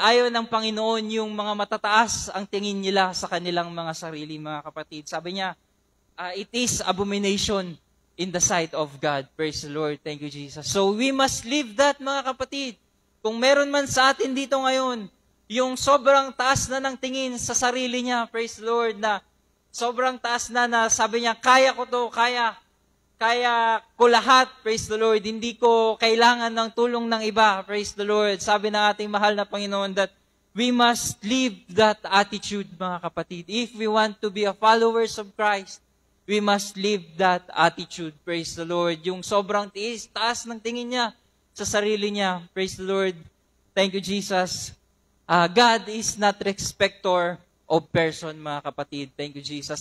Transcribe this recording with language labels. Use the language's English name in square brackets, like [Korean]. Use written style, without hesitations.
[Filipino] Ayaw ng Panginoon yung mga matataas ang tingin nila sa kanilang mga sarili, mga kapatid. Sabi niya, [English] it is abomination in the sight of God. Praise the Lord. Thank you, Jesus. So we must live that, [Filipino] mga kapatid. Kung meron man sa atin dito ngayon, yung sobrang taas na ng tingin sa sarili niya, [English] praise the Lord, [Filipino] na sobrang taas na sabi niya, kaya ko to, kaya ko lahat, praise the Lord. Hindi ko kailangan ng tulong ng iba, [English] praise the Lord. [Filipino] Sabi ng ating mahal na Panginoon [English] that we must live that attitude, [Filipino] mga kapatid. [English] If we want to be a followers of Christ, we must live that attitude, praise the Lord. [Filipino] Yung sobrang taas ng tingin niya sa sarili niya, [English] praise the Lord. Thank you, Jesus. God is not respecter of person, [Filipino] mga kapatid. [English] Thank you, Jesus.